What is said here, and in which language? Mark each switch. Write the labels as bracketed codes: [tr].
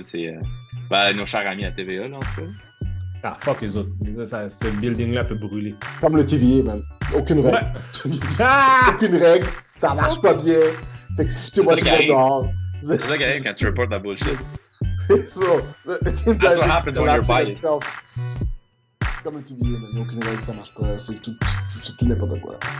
[fr] C'est nos chers amis à TVA, là, en tout cas. Ah, fuck les autres. Ce building-là peut brûler. Comme le TVA, man. Aucune règle. Ouais. Ah! Aucune règle. Ça marche pas bien. Fait que foutez-moi ça tout qui le monde dehors. C'est ça qui arrive quand tu reportes la bullshit. C'est ça. [en] That's what happens when you're biased. [fr] Comme le TVA, man. Il y a aucune règle, ça marche pas. C'est tout n'importe quoi.